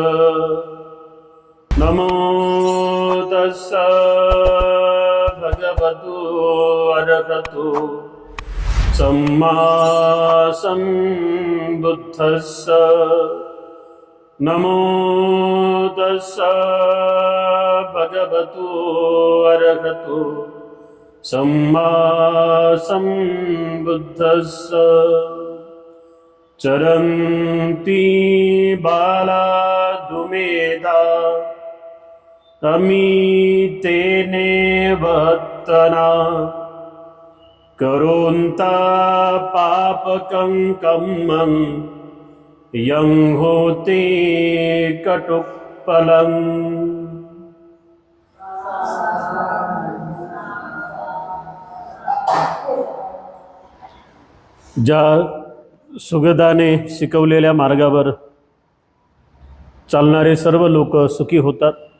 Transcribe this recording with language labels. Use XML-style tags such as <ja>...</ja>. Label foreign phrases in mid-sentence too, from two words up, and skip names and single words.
<pi>नमो तस्स भगवतो अरहतो सम्मा सम्बुद्धस्स। नमो तस्स भगवतो अरहतो सम्मा सम्बुद्धस्स। चरन्ति बाला दुमेधा तमीतेने वत्तना करोन्ता पापकं कम्मं यं होते कटुक्फलम्।</pi> <mr>ज्या सुगदाने शिकवलेल्या मार्गावर चालणारे सर्व लोक सुखी होतात,</mr>